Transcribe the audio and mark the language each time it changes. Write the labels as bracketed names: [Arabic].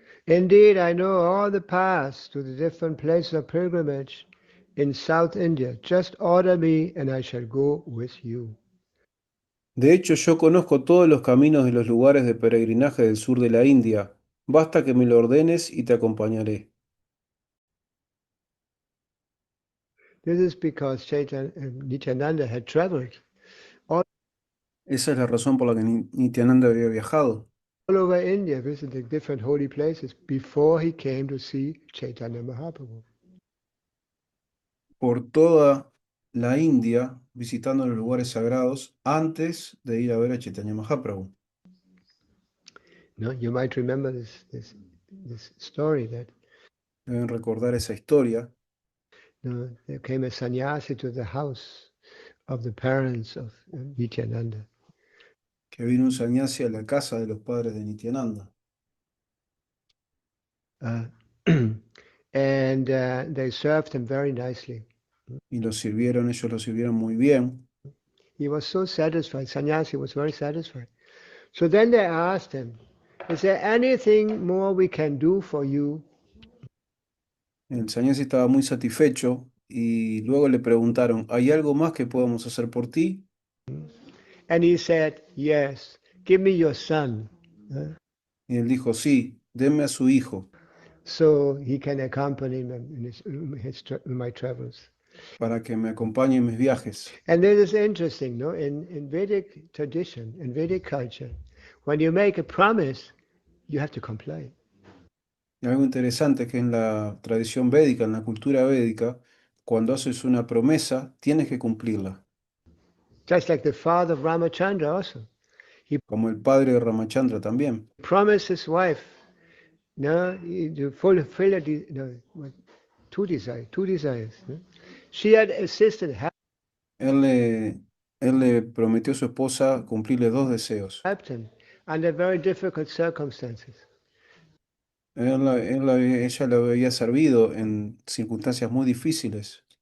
[English] Indeed, I know all the paths to the different places of pilgrimage in South India. Just order me and I shall go with you. [Spanish] De hecho, yo conozco todos los caminos de los lugares de peregrinaje del sur de la India. Basta que me lo ordenes y te acompañaré. [English] This is because Nityananda had traveled all [Spanish] Esa es la razón por la que Nityananda había viajado [English] over India, visiting different holy places before he came to see Chaitanya Mahaprabhu. [Spanish] por toda la India, visitando los lugares sagrados antes de ir a ver a Chaitanya Mahaprabhu. [English] No, you might remember this story that [Spanish] Deben recordar esa historia, [English] there came a sannyasi to the house of the parents of Nityananda. [Spanish] que vino un sannyasi a la casa de los padres de Nityananda [English] Uh, and they served him very nicely. [Spanish] y ellos lo sirvieron muy bien. [English] He was so satisfied. Sannyasi was very satisfied. So then they asked him, is there anything more we can do for you? [Spanish] El sannyasi estaba muy satisfecho y luego le preguntaron, ¿hay algo más que podamos hacer por ti? [English] And he said, yes, give me your son. [Spanish] Y él dijo, sí, denme a su hijo [English] So he can accompany me in my travels. [Spanish] para que me acompañe en mis viajes. [English] And this is interesting, no? In Vedic tradition, in Vedic culture, when you make a promise, you have to comply. [Spanish] Y algo interesante es que en la tradición védica, en la cultura védica, cuando haces una promesa, tienes que cumplirla. [English] Just like the father of Ramachandra also. He [Spanish] Como el padre de Ramachandra también. [English] promised his wife, no, to fulfill two desires. No? She had assisted, [Spanish] Él le, él le prometió a su esposa cumplirle dos deseos. [English] helped him under very difficult circumstances. [Spanish] Ella le había servido en circunstancias muy difíciles.